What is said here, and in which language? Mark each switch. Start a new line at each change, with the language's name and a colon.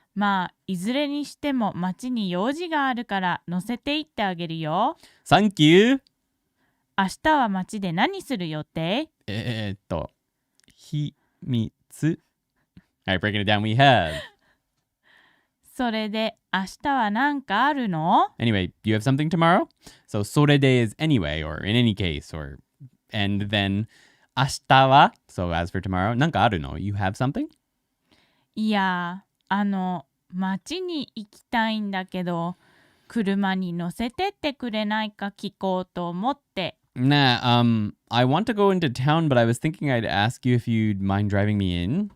Japanese: まあ、いずれにしても街に用事があるから乗せて行ってあげるよ。サンキュー。明日は街で何する予定？秘密。
English: Alright, breaking it down, we have.
Japanese: それで明日は何かあるの？
English: Anyway, do you have something tomorrow? So,
Japanese: それで
English: is anyway, or in any case, or, and then,
Japanese: 明日は
English: so as for tomorrow,
Japanese: なんかあるの?
English: You have something?
Japanese: いや、街に行きたいんだけど、車に乗せてってくれないか聞こうと思って。
English: Nah, I want to go into town, but I was thinking I'd ask you if you'd mind driving me in.